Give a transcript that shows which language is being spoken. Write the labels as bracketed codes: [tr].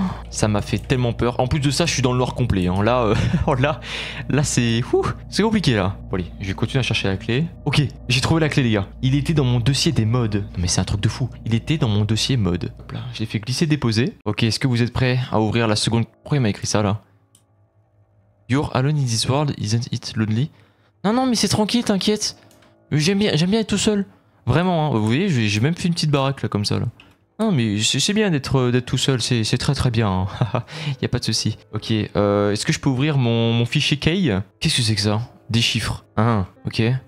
[fr] Ça m'a fait tellement peur. En plus de ça, je suis dans le noir complet. Hein. Là, là c'est compliqué là. Bon allez, je vais continuer à chercher la clé. Ok, j'ai trouvé la clé les gars. Il était dans mon dossier des mods. Non mais c'est un truc de fou. Il était dans mon dossier mode. Hop là, j'ai fait glisser déposer. Ok, est-ce que vous êtes prêts à ouvrir la seconde? Pourquoi il m'a écrit ça là? [en] You're alone in this world, isn't it lonely? [fr] Non mais c'est tranquille, t'inquiète. J'aime bien être tout seul. Vraiment, hein. Vous voyez, j'ai même fait une petite baraque là comme ça là. Non mais c'est bien d'être tout seul, c'est très bien. Hein. Y a pas de souci. Ok, est-ce que je peux ouvrir mon fichier Key? Qu'est-ce que c'est que ça? Des chiffres. Ah, ok.